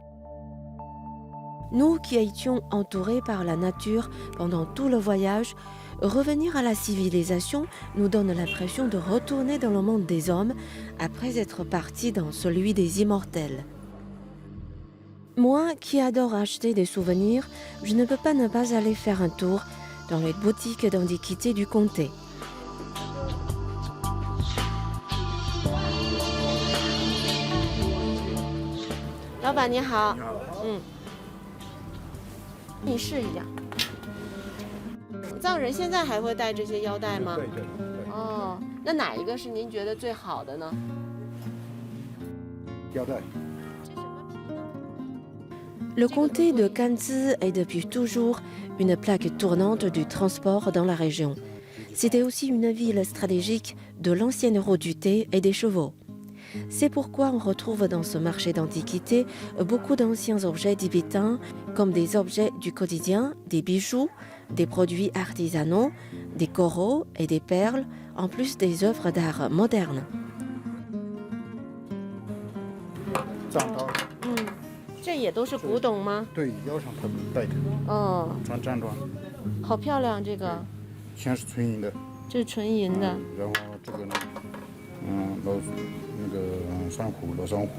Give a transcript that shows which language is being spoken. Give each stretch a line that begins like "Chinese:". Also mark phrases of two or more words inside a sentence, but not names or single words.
French: Nous qui étions entourés par la nature pendant tout le voyage, revenir à la civilisation nous donne l'impression de retourner dans le monde des hommes après être partis dans celui des immortels. Moi qui adore acheter des souvenirs, je ne peux pas ne pas aller faire un tour dans les boutiques d'antiquités du comté.
Chinese: Laoban, 你好。你试一下。藏人现在还会戴这些腰带吗？对。哦，那哪一个是您觉得最好的呢？腰带。
French: Le comté de Ganzi est depuis toujours une plaque tournante du transport dans la région. C'était aussi une ville stratégique de l'ancienne route du thé et des chevaux. C'est pourquoi on retrouve dans ce marché d'antiquités beaucoup d'anciens objets tibétains, comme des objets du quotidien, des bijoux, des produits artisanaux, des coraux et des perles, en plus des œuvres d'art modernes.
Chinese: 这也都是古董吗？对，腰上他们戴的。哦，穿战装。好漂亮，这个。全是纯银的。这是纯银的。然后这个呢，珊瑚，老珊瑚。